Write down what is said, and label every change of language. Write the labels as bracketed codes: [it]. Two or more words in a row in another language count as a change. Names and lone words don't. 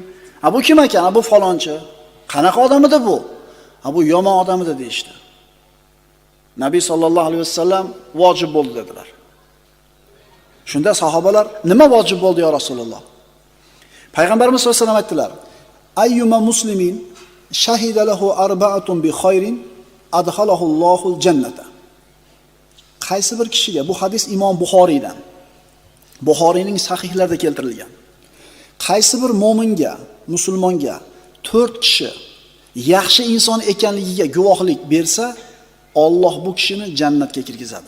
[uz] Bu kim ekan? Bu falonchi. Qanaqa odam edi bu? Bu yomon odam edi deyishdi. Nabiy [ar] صلى الله عليه وسلم [uz] vojib bo'ldi dedilar. Shunda sahobalar, nima vojib bo'ldi [ar] يا رسول الله? [uz] Payg'ambarimiz [ar] صلى الله عليه وسلم [uz] aytdilar: [ar] أيما مسلم شهد له أربعة بخير أدخله الله الجنة. [uz] Qaysi bir kishiga, bu hadis Imom Buxoriydan, Buxoriyning sahihlarida keltirilgan. Qaysi bir mo'minga, musulmonga 4 kishi yaxshi inson ekanligiga guvohlik bersa, Alloh bu kishini jannatga kirgizadi.